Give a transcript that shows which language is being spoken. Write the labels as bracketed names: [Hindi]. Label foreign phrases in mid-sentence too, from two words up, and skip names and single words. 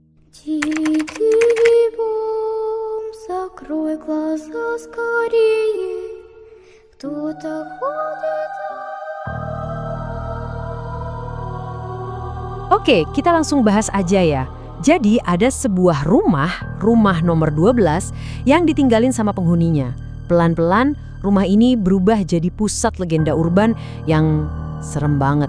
[Russian] Тихий бом, закрой глаза скорее. Кто-то ходит. [Indonesian] Oke, kita langsung bahas aja ya. Jadi ada sebuah rumah nomor 12 yang ditinggalin sama penghuninya. Pelan-pelan rumah ini berubah jadi pusat legenda urban yang serem banget.